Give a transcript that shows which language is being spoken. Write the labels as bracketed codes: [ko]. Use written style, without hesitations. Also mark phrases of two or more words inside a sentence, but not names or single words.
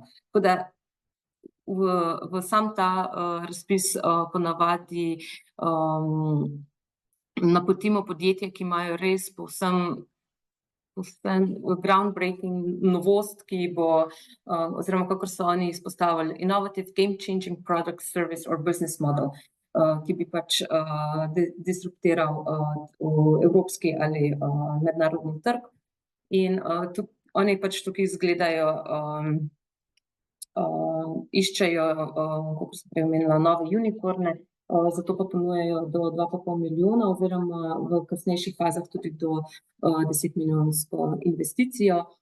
[sl] Tako da v sam ta razpis ponavadi napotimo podjetja, ki imajo res povsem groundbreaking novost, ki bo, oziroma kakor so oni izpostavili, [en] innovative game-changing product, service or business model, [sl] ki bi pač disruptiral evropski ali mednarodni trg. In oni pač tukaj izgledajo, iščejo, kako sem prej omenila, nove unicorne, zato pa ponujajo do 2,5 milijona oziroma v kasnejših fazah tudi do 10-milijonsko investicijo.